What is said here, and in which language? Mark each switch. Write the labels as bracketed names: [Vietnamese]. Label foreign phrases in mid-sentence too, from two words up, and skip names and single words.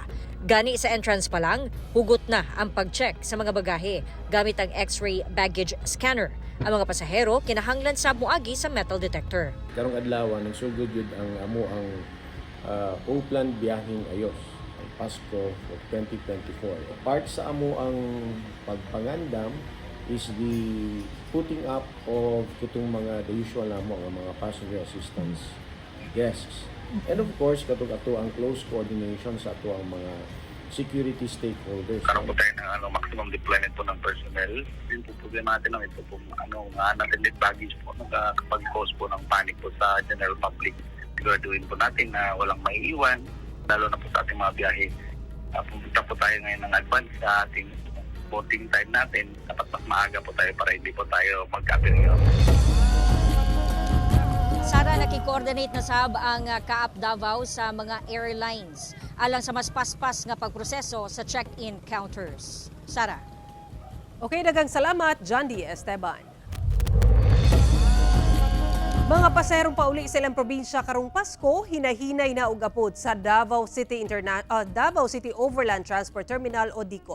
[Cebuano] Gani sa entrance pa lang, hugot na ang pag-check sa mga bagahe gamit ang [English] X-ray baggage scanner. [Cebuano] Ang mga pasahero kinahanglan sa muagi sa metal detector. Karong adlaw nagsugod yun ang amo ang Oakland biyaheng Ayos ang Pasko of 2024. Part sa amo ang pagpangandam [English] is the putting up of [Cebuano] kitong mga [English] the usual [Cebuano] amo ang mga [English] passenger assistance guests. And of course [Cebuano] katong ato ang [English] close coordination [Cebuano] sa ato ang mga [English] security stakeholders. [Filipino] Karoon po tayo ng [English] maximum deployment [Filipino] po ng personnel. Yung po problema natin lang ito po [English] unattended baggage [Filipino] po nakakapag-cause po ng panic po sa [English] general public. [Filipino] Siguraduhin po natin na walang maiiwan, lalo na po sa ating mga biyahe. Pumunta po tayo ngayon ng advance sa ating boarding time natin. Dapat mas maaga po tayo para hindi po tayo magka-aberya. [Cebuano] Sara, nakikoordinate na sab ang CAAP Davao sa mga airlines alang sa mas paspas nga pagproseso sa [English] check-in counters. [Cebuano] Sara. Okay, daghang salamat, Jandy Esteban. Mga paserong pauli sa ilang probinsya karong Pasko, hinahinay na og apod sa Davao City Overland Transport Terminal o DICOT.